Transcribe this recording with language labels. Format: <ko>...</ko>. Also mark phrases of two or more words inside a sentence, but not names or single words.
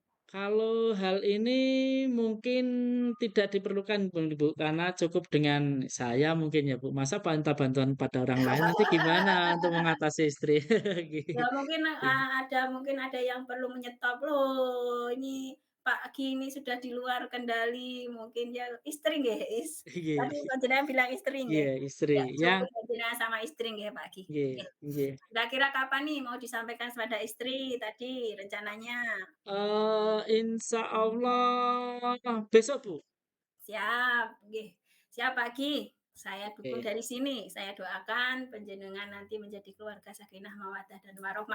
<id>Kalau hal ini mungkin tidak diperlukan Bu, karena cukup dengan saya mungkin ya Bu. Masa minta bantuan pada orang lain, nanti gimana untuk mengatasi istri? Ya mungkin, ada yang perlu menyetop, "Loh ini Pak Gini sudah di luar kendali," mungkin ya istri nggih, Nggih, tadi panjenengan bilang istri nggih? iya istri, Ya ya cukup panjenengan sama istri nggih Pak Gi, nggih nggih. nggih. Kira-kira kapan nih mau disampaikan kepada istri tadi rencananya? Insyaallah besok Bu. Siap, nggih. Siap Pak Gi, saya dukung Oke. dari sini, saya doakan panjenengan nanti menjadi keluarga</id> <ar>سكينة مودة</ar> <id>dan warohmah.</id>